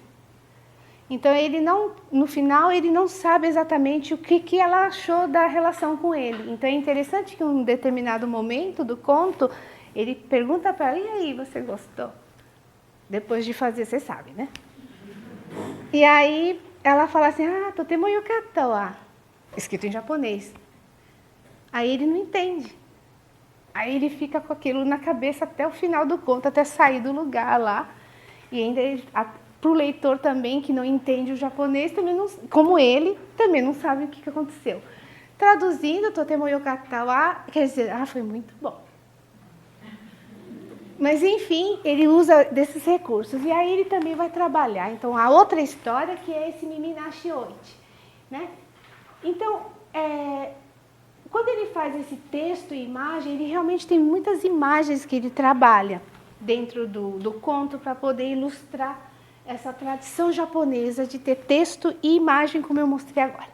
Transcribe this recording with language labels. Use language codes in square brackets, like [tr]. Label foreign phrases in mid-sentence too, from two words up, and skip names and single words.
[pt] Então, no final, ele não sabe exatamente o que ela achou da relação com ele. Então, é interessante que em um determinado momento do conto, ele pergunta para ela, e aí, você gostou? Depois de fazer, você sabe, né? E aí, ela fala assim, [ja] とても良かったわ, [pt] escrito em japonês. Aí ele não entende. Aí ele fica com aquilo na cabeça até o final do conto, até sair do lugar lá. E ainda para o leitor também, que não entende o japonês, também não, como ele, também não sabe o que aconteceu. Traduzindo, [ja] とても良かったわ, [pt] quer dizer, foi muito bom. Mas, enfim, ele usa desses recursos. E aí ele também vai trabalhar. Então, a outra história, que é esse Mimi Nashi Oichi, né? Então, quando ele faz esse texto e imagem, ele realmente tem muitas imagens que ele trabalha dentro do conto para poder ilustrar essa tradição japonesa de ter texto e imagem, como eu mostrei agora.